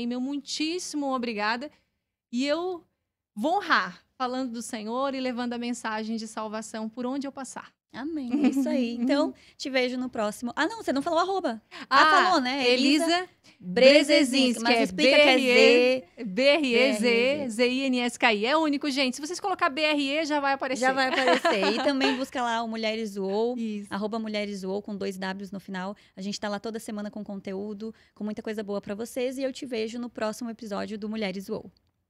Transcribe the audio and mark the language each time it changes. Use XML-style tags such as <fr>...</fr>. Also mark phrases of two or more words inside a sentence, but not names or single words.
<pt>Meu muitíssimo obrigada. E eu vou honrar falando do Senhor e levando a mensagem de salvação por onde eu passar. Amém, é isso aí. Então, te vejo no próximo. Ah, não, você não falou arroba. Falou, né? Elisa Brezezinski, que é explica que é Z. B-R-E-Z-Z-I-N-S-K-I. É único, gente. Se vocês colocar B-R-E, já vai aparecer. Já vai aparecer. E também busca lá o Mulheres UOL, Isso. @Mulheres UOL, com 2 Ws no final. A gente tá lá toda semana com conteúdo, com muita coisa boa pra vocês. E eu te vejo no próximo episódio do Mulheres UOL.</pt>